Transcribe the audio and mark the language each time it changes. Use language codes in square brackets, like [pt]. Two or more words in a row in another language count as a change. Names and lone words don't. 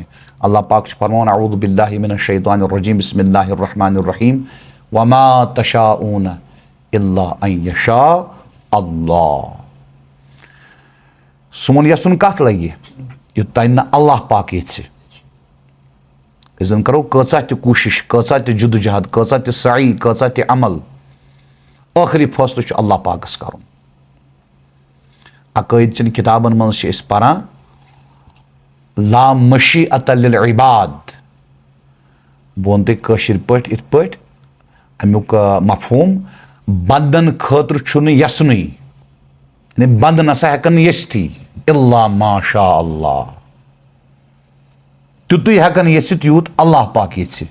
[ar] अल्लाह पाक फरमान أعوذ بالله من الشيطان الرجيم بسم الله الرحمن الرحيم وما تشاءون إلا أن يشاء الله. [ks] सोन यसन कत लगे युतान न अल्लाह पाक यछि। करो कचा त कोशिश, कचा त जुदजहद, कचा त सई, कचा त अमल, आखिरी फैसलो अल्लाह पाकस करुन। अकायद चन किताबन मज परान [ar] لا مشيئة للعباد, [ks] बह वन तुम पे इत पे अमुक मफहूम बंदन खतर यसन, बंद नसा हेकन यस्थी [ar] إلا ما شاء الله, [ks] तुत हेकन यसित यूत अल्लाह पाक यछि।